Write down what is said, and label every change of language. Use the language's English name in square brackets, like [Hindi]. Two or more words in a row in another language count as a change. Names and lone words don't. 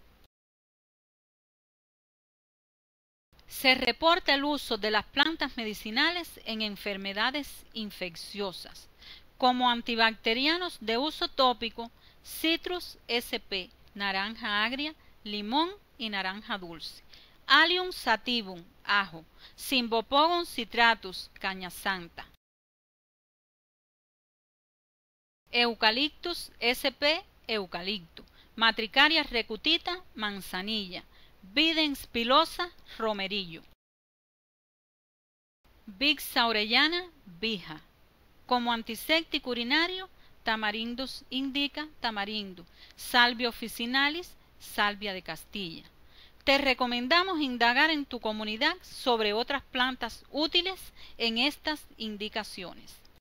[Spanish] Se reporta el uso de las plantas medicinales en enfermedades infecciosas, como antibacterianos de uso tópico, Citrus sp, naranja agria, limón y naranja dulce, Allium sativum, ajo, Cymbopogon citratus, caña santa, Eucalyptus sp, eucalipto, Matricaria recutita, manzanilla, Bidens pilosa, romerillo, Vix orellana, vija. Como antiséptico urinario, Tamarindus indica, tamarindo, Salvia officinalis, salvia de Castilla. Te recomendamos indagar en tu comunidad sobre otras plantas útiles en estas indicaciones.